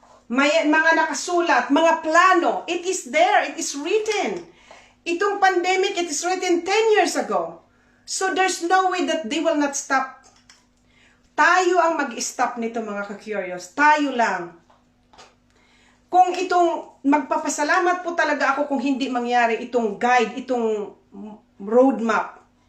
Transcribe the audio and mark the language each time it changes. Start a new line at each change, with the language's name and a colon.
Filipino: May mga nakasulat, mga plano.
English: It is there. It is written.
Filipino: Itong
English: pandemic, it is written 10 years ago. So there's no way that they will not stop.
Filipino: Tayo ang mag-stop nito, mga ka-curious. Tayo lang. Kung itong, magpapasalamat po talaga ako kung hindi mangyari itong guide, itong roadmap.